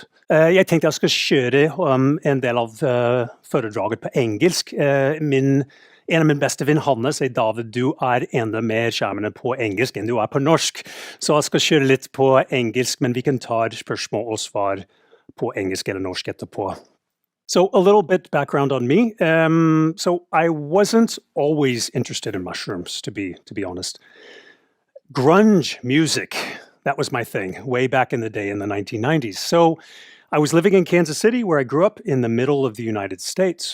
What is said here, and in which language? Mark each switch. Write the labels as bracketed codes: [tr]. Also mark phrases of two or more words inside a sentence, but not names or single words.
[no] Jeg tenkte jeg skal kjøre en del av foredraget på engelsk. En av mine beste venn Hanne sier, David, du enda mer skjermende på engelsk enn du på norsk. Så jeg skal kjøre litt på engelsk, men vi kan ta spørsmål og svar på engelsk eller norsk etterpå. [en] So a little bit background on me. So I wasn't always interested in mushrooms, to be honest. Grunge music, that was my thing, way back in the day in the 1990s. So I was living in Kansas City, where I grew up in the middle of the United States.